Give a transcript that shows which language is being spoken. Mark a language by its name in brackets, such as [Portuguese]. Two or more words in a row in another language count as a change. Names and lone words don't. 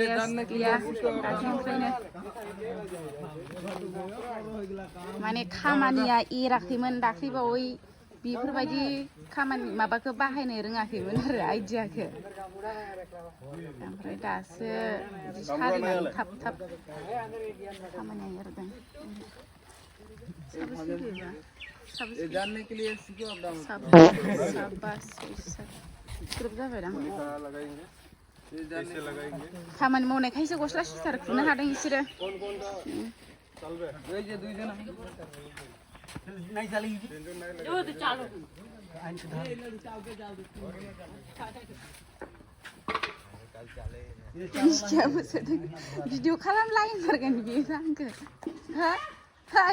[Bodo] माने खामानिया एराखैमोन दाख्लैबावै बेफोरबायदि खामानि माबाखौ बाहायनो रोङाखैमोन आरो आइडियाखौ ओमफ्राय दासो सालिनानै थाब खामानिया एरदों [Hindi] जानने के लिए सीखो अब [Bodo] ग्रुप जाबायदां खामानि मावनायखायसो गस्ला सुइटार खुनो हादों बिसोरो भिडिअ खालामलायमारगोन बियो आंखौ हाय